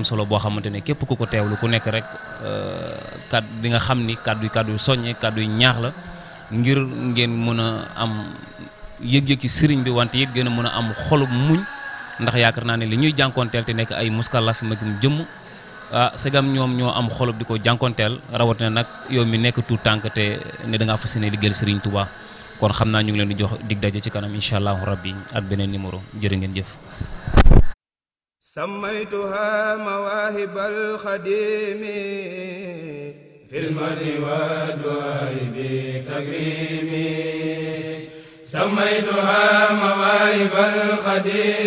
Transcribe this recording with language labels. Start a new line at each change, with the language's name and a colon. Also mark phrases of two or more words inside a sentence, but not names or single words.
Wolof: solo boo xamante ne képp ku ko teewlu ku nekk rek kàddu di nga xam ni kàddu yu soññe kàddu yu ñaax la ngir ngeen mën a am yëg-yëg ci sëriñ bi wante it gën a mën a am xolub muñ ndax yaakaar naa ne li ñuy jànkoonteel te nekk ay muskallaf magum jëmm segam ñoom ñoo am xolub di ko jànkoonteel rawatina nag yow mi nekk tuut tànk te ne da ngaa fas yéene liggéeyal Sëriñ Tuubaa kon xam naa ñu ngi leen di jox dig daje ci kanam
Arabic: إن شاء الله ربي
Wolof: ak beneen numéro jërë ngeen jëf.
Arabic: سميتها مواهب الخديم في المرء والدعاء بتكريم سميتها مواهب الخديم